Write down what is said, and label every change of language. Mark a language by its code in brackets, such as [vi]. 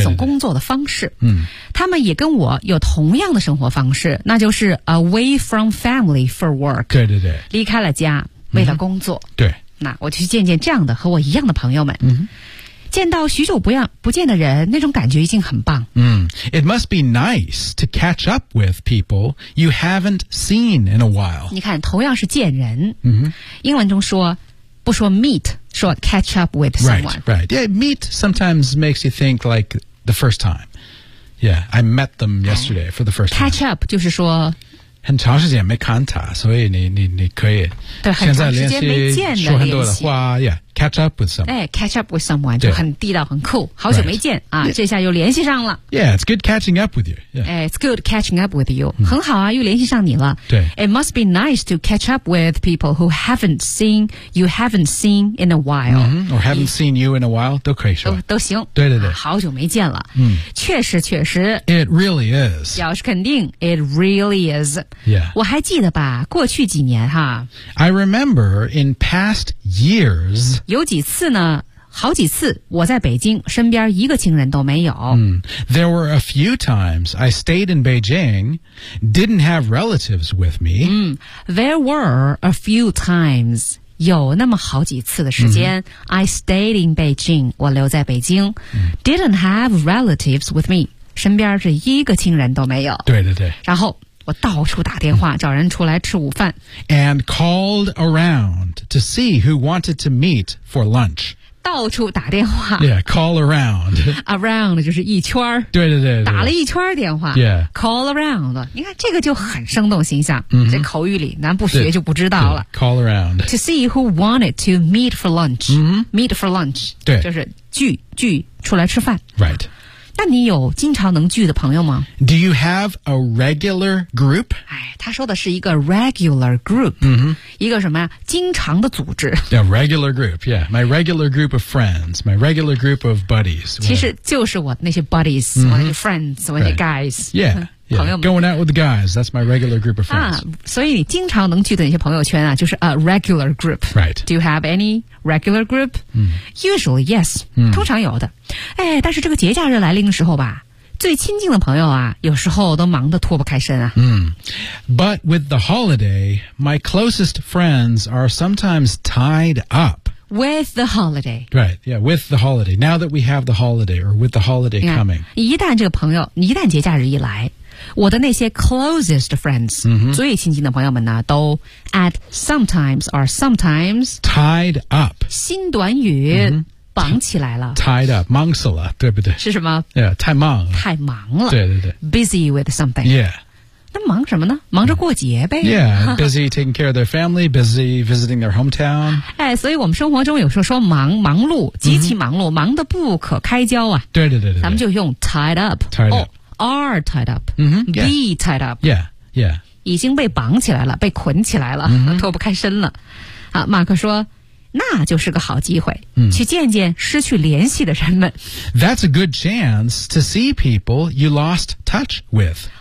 [zh] 一种工作的方式。嗯，他们也跟我有同样的生活方式，那就是 [en] away from family for work. [zh] 对对对，离开了家，为了工作。嗯、对，那我去见见这样的和我一样的朋友们。嗯。见到许久不见的人，那种感觉已经很棒。 [en] 嗯、It must be nice to catch up with people you haven't seen in a while. [zh] 你看，同样是见人。嗯、英文中说不说 meet, 说 [en] catch up with someone. Right, right. Yeah, meet sometimes makes you think like the first time. Yeah, I met them yesterday for the first time. [zh] Catch up 就是说很长时间没看他，所以你可以现在联系，说很多的话。 [en] Yeah, catch up with someone. [zh] 哎 ， [en] catch up with someone [zh] 就很地道，很 cool。好久没见、 [en] right. [zh] 啊， yeah. 这下又联系上了。 [en] Yeah, it's good catching up with you. Yeah, it's good catching up with you.、 [zh] 很好啊，又联系上你了。对 [en] ，It must be nice to catch up with people who haven't seen in a while,、 or haven't seen you in a while [zh] 都可以说，都行。对对对、好久没见了。确实确实。 [en] It really is. [zh] 表示肯定。 [en] It really is. Yeah. [zh] 我还记得吧，过去几年哈。 [en] I remember in past years. [zh] 有几次呢？好几次，我在北京，身边一个亲人都没有。 [en] There were a few times I stayed in Beijing, didn't have relatives with me. There were a few times, [zh] 有那么好几次的时间、 [en] I stayed in Beijing, [zh] 我留在北京、 [en] didn't have relatives with me, [zh] 身边是一个亲人都没有。对对对。然后我到处打电话、找人出来吃午饭。 [en] And called around to see who wanted to meet for lunch. [zh] 到处打电话。 [en] Yeah, call around. [zh] Around 就是一圈。对对 对, 对。打了一圈电话。 [en] Yeah. Call around. [zh] 你看这个就很生动形象。 [en] Mm-hmm. [zh] 这口语里咱不学就不知道了。 [en] Call around. To see who wanted to meet for lunch.、Meet for lunch. [zh] 对。就是聚出来吃饭。 [en] Right. [zh] 那你有经常能聚的朋友吗 [en] ？Do you have a regular group？ [zh] 哎，他说的是一个 regular group，、一个什么呀？经常的组织。 [en] Yeah, regular group. Yeah, my regular group of friends, my regular group of buddies. [zh] 其实就是我那些 buddies，、我那些 friends，、我那些 guys、 [en] right. yeah, yeah. [zh] 朋友们。 [en] Going out with the guys, that's my regular group of friends. [zh] 啊，所以你经常能聚的那些朋友圈啊，就是 a regular group. [en] Right. Do you have any regular group?、Usually, yes.、 [zh] 通常有的。哎，但是这个节假日来临的时候吧，最亲近的朋友啊，有时候都忙得脱不开身啊。 [en] But with the holiday, my closest friends are sometimes tied up. With the holiday. Right, yeah, with the holiday. Now that we have the holiday, or with the holiday coming. [zh] 一旦这个朋友，一旦节假日一来，我的那些 [en] closest friends,、 [zh] 最亲近的朋友们呢，都 [en] at sometimes or sometimes tied up. [zh] 新短语。忙起来了，tied up， 忙死了，对不对？是什么？Yeah， 太忙了，太忙了。对对对 [en] ，busy with something。 Yeah， [zh] 那忙什么呢？忙着过节呗。 [en] Yeah， busy taking care of their family， busy visiting their hometown。 [zh] 哎，所以我们生活中有时候说忙，忙碌，极其忙碌， mm-hmm. 忙得不可开交啊。对对对对，咱们就用 tied up， [en] tied up， are tied up， mm-hmm. be tied up， yeah， yeah， [zh] 已经被绑起来了，被捆起来了， [en] mm-hmm. [zh] 脱不开身了。啊，马克说。那就是个好机会、去见见失去联系的人们。 [en] That's a good chance to see people you lost touch with.